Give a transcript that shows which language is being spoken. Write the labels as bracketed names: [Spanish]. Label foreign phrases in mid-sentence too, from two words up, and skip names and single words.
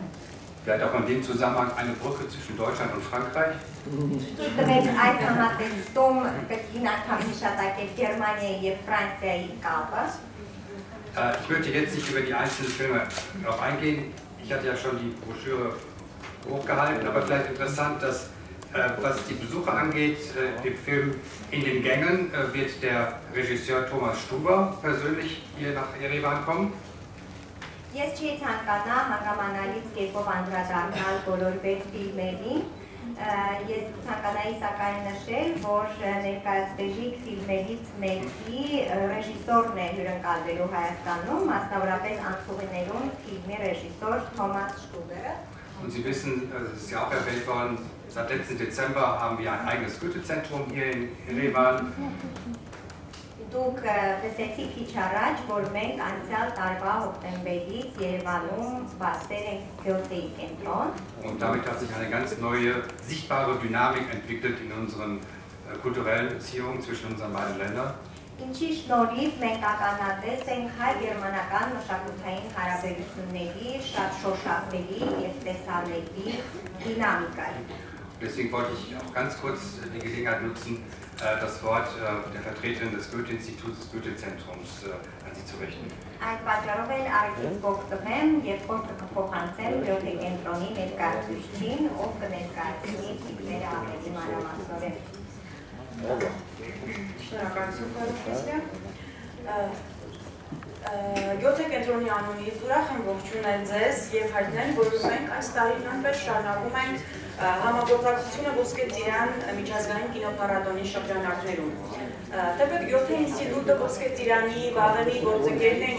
[German] Vielleicht auch in dem Zusammenhang eine Brücke zwischen Deutschland und Frankreich. [Armenian] Դուք այս համատեքստում կգին անգամ հիշատակել Գերմանիայի եւ Ֆրանսիայի կապը։ [German] Ich möchte jetzt nicht über die einzelnen Filme darauf eingehen. Ich hatte ja schon die Broschüre hochgehalten, aber vielleicht interessant, dass was die Besucher angeht, im Film In den Gängen wird der Regisseur Thomas Stuber persönlich hier nach Yerevan kommen. [Armenian] Ես չի ցանկանա հանգամանալից կերպով անդրադառնալ բոլոր 6 ֆիլմերին։ Ես ցանկանայի սակայն նշել, որ ներկայացվելիք ֆիլմերից մեկի ռեժիսորն է հյուրընկալվելու Հայաստանում, մասնավորապես Անցուղիներում ֆիլմի ռեժիսոր Թոմաս Շտուբերը։ [German] Und Sie wissen, es ist ja auch erwähnt worden, seit letzten Dezember haben wir ein eigenes Goethe-Zentrum hier in Yerevan. [Armenian] Դուք տեսեցիք քիչ առաջ, որ մենք անցյալ տարվա հոկտեմբերից Երևանում բացել ենք Գյոթեի կենտրոն։ [German] Und damit hat sich eine ganz neue, sichtbare Dynamik entwickelt in unseren kulturellen Beziehungen zwischen unseren beiden Ländern. [Armenian] Ինչի շնորհիվ մենք ականատես ենք հայ-գերմանական մշակութային հարաբերությունների շատ շոշափելի եւ տեսանելի դինամիկայի։ [German] Deswegen wollte ich auch ganz kurz die Gelegenheit nutzen, das Wort der Vertreterin des Goethe-Instituts, des Goethe-Zentrums an Sie zu richten. [Armenian] Այդ պատճառով էլ արագից կօգտվեմ եւ խոսքը կփոխանցեմ Գյոթե կենտրոնի ներկայացուցիչին, ով կներկայացնի ֆիլմերը ավելի մանրամասնորեն։ Շնորհակալություն, պարոն Քրիստիան։ Գյոթե կենտրոնի անունից ուրախ եմ ողջունել ձեզ եւ հայտնել, որ մենք այս տարի նույնպես շարունակում ենք համագործակցությունը Ոսկե ծիրան միջազգային կինոփառատոնի շրջանակներում։ Թեպետ Գյոթե ինստիտուտը Ոսկե ծիրանի վաղեմի գործընկերն է,